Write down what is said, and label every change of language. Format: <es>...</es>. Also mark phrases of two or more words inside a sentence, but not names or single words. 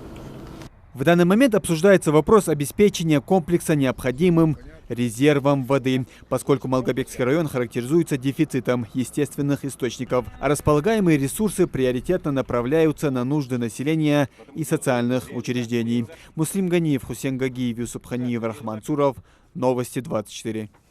<ru>В данный момент обсуждается вопрос обеспечения комплекса необходимым резервом воды, поскольку Малгобекский район характеризуется дефицитом естественных источников, а располагаемые ресурсы приоритетно направляются на нужды населения и социальных учреждений. Муслим Ганиев, Хусен Гагиев, Юсуп Ханиев, Рахман Цуров. Новости 24.</ru>